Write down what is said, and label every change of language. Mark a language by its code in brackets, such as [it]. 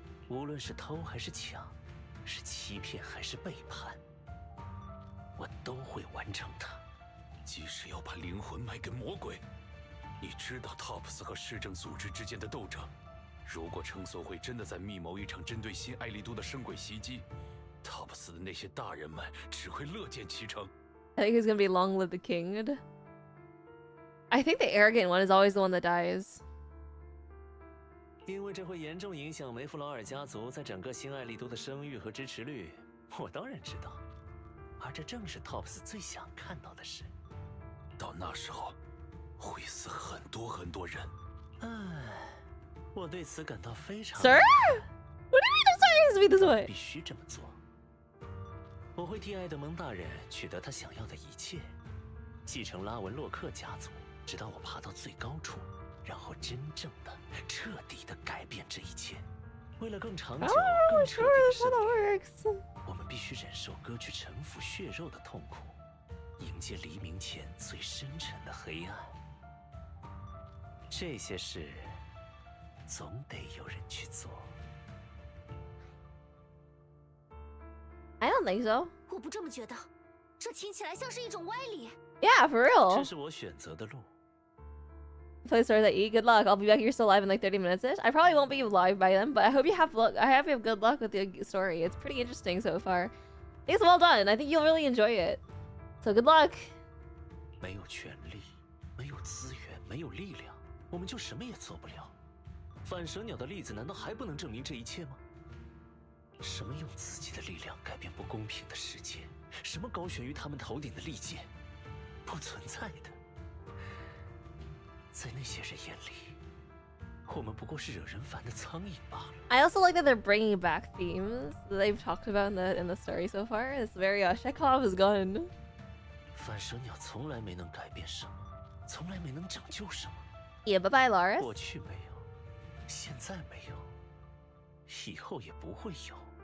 [zh] 无论是偷还是抢，是欺骗还是背叛，我都会完成它。即使要把灵魂卖给魔鬼，你知道 TOPS 和市政组织之间的斗争。如果称索会真的在密谋一场针对新艾丽都的生鬼袭击， TOPS 的那些大人们只会乐见其成。 [en] I think he's gonna be long live the king. I think the arrogant one is always the one that dies. [zh] 因为这会严重影响梅弗劳尔家族在整个新艾丽都的声誉和支持率，我当然知道。而这正是 TOPS 最想看到的事。到那时候，会死很多很多人。唉，我对此感到非常。 [en] Sir? What do you mean the story has to be this way? [zh] 必须这么做。我会替艾德蒙大人取得他想要的一切，继承拉文洛克家族，直到我爬到最高处，然后真正的、彻底的改变这一切。为了更长久、更彻底的胜利，我们必须忍受割去臣服血肉的痛苦，迎接黎明前最深沉的黑暗。这些事总得有人去做。 [en] I don't think so. [zh] 我不这么觉得，这听起来像是一种歪理。 [en] Yeah, for [zh] 这 [en] real. [zh] 是我选择的路。 [en] Play stars at E. Good luck. I'll be back here still live in like 30 minutes ish. I probably won't be live by then, but I hope you have luck. I hope you have good luck with the story. It's pretty interesting so far. I think it's well done. I think you'll really enjoy it. So good luck. [zh] 没有权力，没有资源，没有力量，我们就什么也做不了。反蛇鸟的例子难道还不能证明这一切吗？什么用自己的力量改变不公平的世界？什么高悬于他们头顶的利剑？不存在的。在那些人眼里，我们不过是惹人烦的苍蝇罢了。 [en] I also like that they're bringing back themes that they've talked about in the story so far. It's very Chekhov's gun. [zh] 反蛇鸟从来没能改变什么，从来没能拯救什么。 [en] Yeah, bye bye, Laris. [zh] 过去没有，现在没有，以后也不会有。